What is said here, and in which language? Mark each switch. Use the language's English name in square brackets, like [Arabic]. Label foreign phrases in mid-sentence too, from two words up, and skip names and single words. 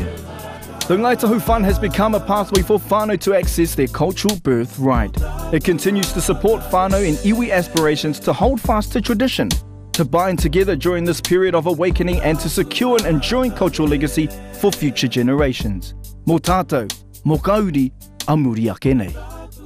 [English] The Ngāi Tahu Fund has become a pathway for whānau to access their cultural birthright. It continues to support whānau and iwi aspirations to hold fast to tradition, to bind together during this period of awakening, and to secure an enduring cultural legacy for future generations. [Māori] Mō tātou, mō kauri, a muri ake nei.